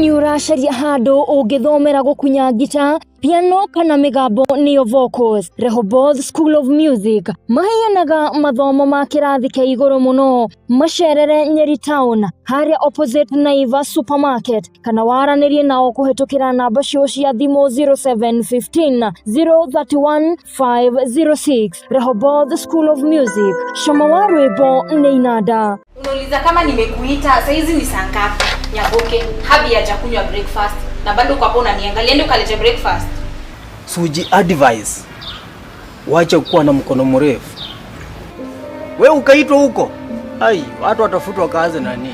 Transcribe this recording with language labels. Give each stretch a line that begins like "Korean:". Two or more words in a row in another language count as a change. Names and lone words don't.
Kikuyu: ũracaria handũ ũngĩthomera gũkunya gita, piano kana migambo niyo vocals. Rehoboth School of Music maheanaga mathomo ma kĩrathi kĩa igũrũ mũno. Macerere Nyeri Town harĩa opposite Naivas Supermarket, kana waranĩrie nao kũhetũkĩra namba cio cia thimũ 0715 031 506. Rehoboth School of Music, shoma wa rwĩmbo nĩ inanda.
Swahili: Unauliza kama nimekuita saizi ni saa ngapi? Nyaboke habi hajakunywa breakfast na bado kwa hapo unaniangalia ndio kalete breakfast. Suji advice. Wacha kuwa na mkono mrefu. Wewe ukaitwa huko. Ai, watu watafutwa kazi nani?